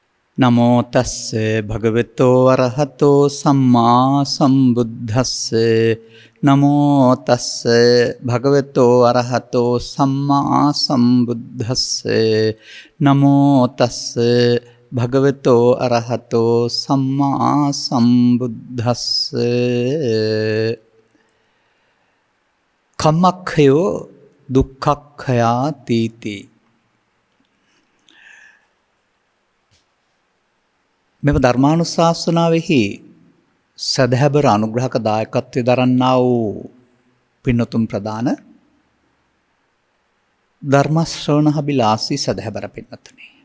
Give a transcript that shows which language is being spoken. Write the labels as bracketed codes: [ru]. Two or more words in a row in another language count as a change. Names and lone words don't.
[pi] නමෝ තස්ස භගවතෝ අරහතෝ සම්මා සම්බුද්දස්ස නමෝ තස්ස භගවතෝ අරහතෝ සම්මා සම්බුද්දස්ස නමෝ තස්ස භගවතෝ අරහතෝ සම්මා සම්බුද්දස්ස කම්මක්ඛයෝ දුක්ඛක්ඛයා තීති. [si] මෙම ධර්මානුශාසනාවෙහි සදහැබර අනුග්‍රහක දායකත්වය දරන්නා වූ පින්නතුන් ප්‍රදාන ධර්ම ශ්‍රවණාභිලාෂී සදහැබර පින්නතුනි.